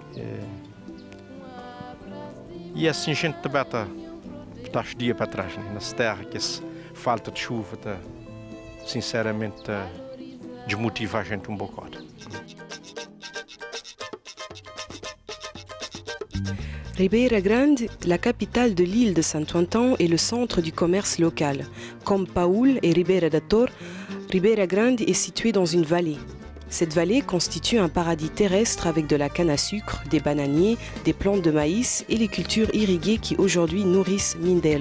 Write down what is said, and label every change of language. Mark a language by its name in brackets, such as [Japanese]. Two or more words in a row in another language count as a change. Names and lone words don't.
[Portuguese] E assim a gente também está dia para trás, né? Nessa terra que essa falta de chuva está, sinceramente, desmotiva a gente um bocado. [French] Ribeira Grande, la capitale de l'île de Saint-Ouen, est le centre du commerce local. Comme Paúl et Ribeira da Torre, Ribeira Grande est située dans une vallée. Cette vallée constitue un paradis terrestre avec de la canne à sucre, des bananiers, des plantes de maïs et les cultures irriguées qui aujourd'hui nourrissent Mindelo.